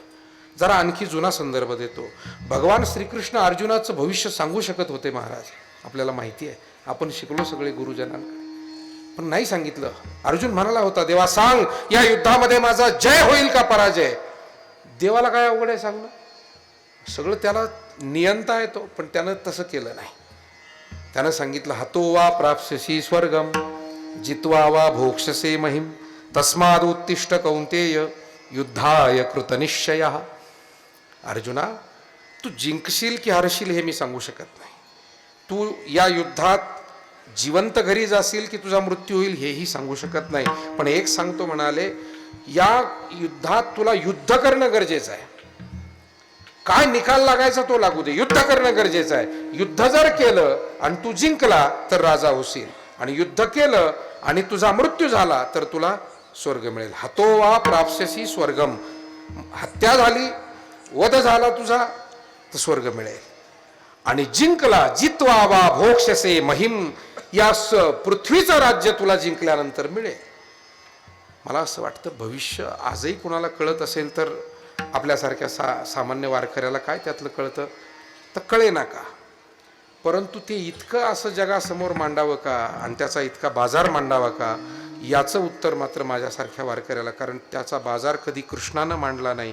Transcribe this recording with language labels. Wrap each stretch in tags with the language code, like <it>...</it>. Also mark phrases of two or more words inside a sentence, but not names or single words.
<mr>जरा आणखी जुना संदर्भ देतो. भगवान श्रीकृष्ण अर्जुनाचं भविष्य सांगू शकत होते महाराज, आपल्याला माहिती आहे, आपण शिकलो सगळे गुरुजनांकडे, पण नाही सांगितलं. अर्जुन म्हणाला होता, देवा सांग या युद्धामध्ये माझा जय होईल का पराजय. देवाला काय अवघड आहे सांगणं, सगळं त्याला नियंता येतो, पण त्यानं तसं केलं नाही. त्यानं सांगितलं,</mr> <sa>हतो वा प्राप्स्यसि स्वर्गम जित्वा वा भोक्षसे महिम तस्माद उत्तिष्ठ कौंतेय युद्धाय कृतनिश्चयः.</sa> <mr>अर्जुना, तू जिंकशील की हरशील हे मी सांगू शकत नाही, तू या युद्धात जिवंत घरी जाशील की तुझा मृत्यू होईल हेही सांगू शकत नाही, पण एक सांगतो म्हणाले, या युद्धात तुला युद्ध करणं गरजेचं आहे. काय निकाल लागायचा तो लागू दे, युद्ध करणं गरजेचं आहे. युद्ध जर केलं आणि तू जिंकला तर राजा होशील, आणि युद्ध केलं आणि तुझा मृत्यू झाला तर तुला स्वर्ग मिळेल.</mr> <sa>हतो वा प्राप्स्यसि स्वर्गम,</sa> <mr>हत्या झाली, वध झाला तुझा तर स्वर्ग मिळेल. आणि जिंकला,</mr> <sa>जित्वा वा भोक्षसे महिम,</sa> <mr>या पृथ्वीचं राज्य तुला जिंकल्यानंतर मिळेल. मला असं वाटतं भविष्य आजही कोणाला कळत असेल तर आपल्यासारख्या सामान्य वारकऱ्याला काय त्यातलं कळतं तर कळेना का, परंतु ते इतकं असं जगासमोर मांडावं का आणि त्याचा इतका बाजार मांडावा का, याचं उत्तर मात्र माझ्यासारख्या वारकऱ्याला, कारण त्याचा बाजार कधी कृष्णानं मांडला नाही.</mr>